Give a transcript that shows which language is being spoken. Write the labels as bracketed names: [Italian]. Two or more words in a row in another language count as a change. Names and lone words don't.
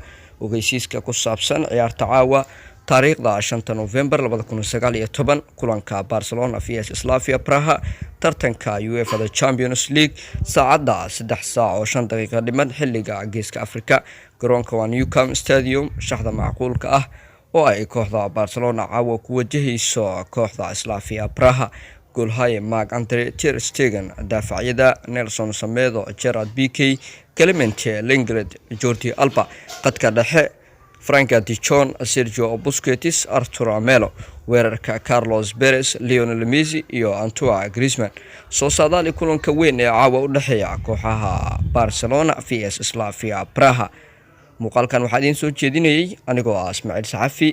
[Somali] Ogeysiiska ku saabsan ciyaarta caawa taariikhda 5 November 2019 kulanka Barcelona vs Slavia Praha tartanka UEFA Champions League saacada 3 saac oo 5 daqiiqo dhiman xilliga Geeska Afrika. Garoonka waa Nou Camp Stadium, shaxda macquulka ah oo ay kooxda Barcelona caawa ku wajahayso kooxda Slavia Praha. Goolhaye Marc-Andre ter Stegen, daafacyada Nelson Semedo, Gerard Piqué, Clemente Lenglet, Jordi Alba, qadka dhexe Frank de Jong, Sergio Busquets, Arturo Melo, weerarka Carlos Perez, Lionel Messi iyo Antoine Griezmann. Soo saadaali kulanka weyn ee caawa u dhaxeeya kooxaha Barcelona vs Slavia Praha. Muuqaalkan waxaa idin soo jeedinayay anigoo ah Ismaaciil Saxafi.